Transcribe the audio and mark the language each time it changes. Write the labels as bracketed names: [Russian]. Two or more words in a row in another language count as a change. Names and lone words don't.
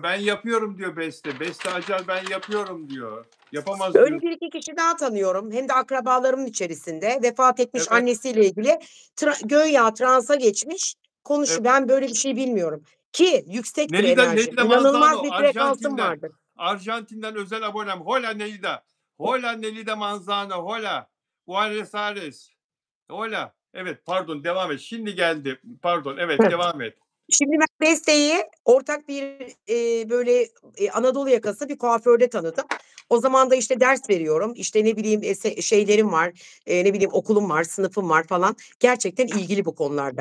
[Turkish] Ben yapıyorum diyor Beste. Beste Acar ben yapıyorum diyor. Yapamaz Öyle diyor. 1-2 kişi daha tanıyorum. Hem de akrabalarımın içerisinde. Vefat etmiş Evet, annesiyle ilgili güya transa geçmiş, evet. ben böyle bir şey bilmiyorum. Ki yüksektir Nelida, enerjim. Nelida İnanılmaz Manzano bir frekansım Arjantin'den. vardır. Arjantin'den özel abonem. [Spanish] Hola Nelida. Hola Nelida Manzano. Hola. Buenos Aires. Hola. [Turkish] Evet pardon devam et. Şimdi geldi. Pardon evet Heh. devam et. Şimdi ben Beste'yi ortak bir, böyle, Anadolu yakası bir kuaförde tanıdım. O zaman da işte ders veriyorum. İşte ne bileyim şeylerim var. Ne bileyim okulum var, sınıfım var falan. Gerçekten ilgili bu konularda.